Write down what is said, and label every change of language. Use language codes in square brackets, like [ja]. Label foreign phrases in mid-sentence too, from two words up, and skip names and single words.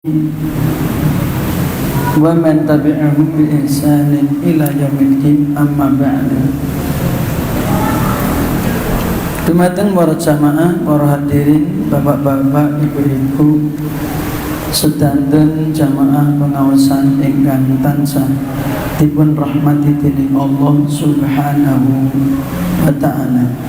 [ar] ومن تبعهم بإحسان إلى يوم الدين أما بعد. [jv] Dumateng para jamaah, para hadirin, bapak-bapak, ibu-ibu, sedanten jamaah pengawasan ingkang tansah dipun rahmati dening [ar] الله سبحانه وتعالى.